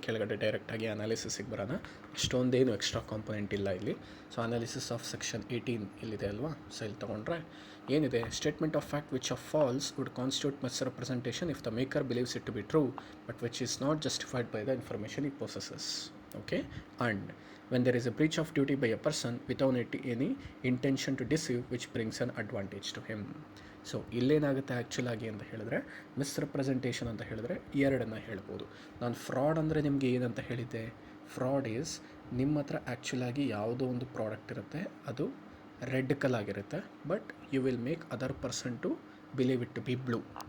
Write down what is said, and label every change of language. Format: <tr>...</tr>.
<kn>ಕೆಳಗಡೆ ಡೈರೆಕ್ಟಾಗಿ ಅನಾಲಿಸಿಸಿಗೆ ಬರೋಣ. ಅಷ್ಟೊಂದೇನು ಎಕ್ಸ್ಟ್ರಾ ಕಾಂಪೊನೆಂಟ್ ಇಲ್ಲ ಇಲ್ಲಿ.</kn> <en>so analysis of section 18</en> <kn>ಇಲ್ಲಿದೆ ಅಲ್ವಾ. ಸೊ ಇಲ್ಲಿ ತೊಗೊಂಡ್ರೆ ಏನಿದೆ,</kn> <en>Statement of fact which of false would constitute misrepresentation if the maker believes it to be true but which is not justified by the information he possesses, okay. And when there is a breach of duty by a person without any intention to deceive which brings an advantage to him.</en> <kn>So ಇಲ್ಲೇನಾಗುತ್ತೆ ಆ್ಯಕ್ಚುಲಾಗಿ ಅಂತ ಹೇಳಿದ್ರೆ, ಮಿಸ್ರೆಪ್ರೆಸೆಂಟೇಷನ್ ಅಂತ ಹೇಳಿದ್ರೆ ಎರಡನ್ನು ಹೇಳ್ಬೋದು. ನಾನು fraud ಅಂದರೆ ನಿಮಗೆ ಏನಂತ ಹೇಳಿದ್ದೆ, ಫ್ರಾಡ್ ಈಸ್ ನಿಮ್ಮ ಹತ್ರ ಆ್ಯಕ್ಚುಲಾಗಿ ಯಾವುದೋ ಒಂದು ಪ್ರಾಡಕ್ಟ್ ಇರುತ್ತೆ, ಅದು red ಕಲಾಗಿರುತ್ತೆ,</kn> <en>But you will make other person to believe it to be blue.</en>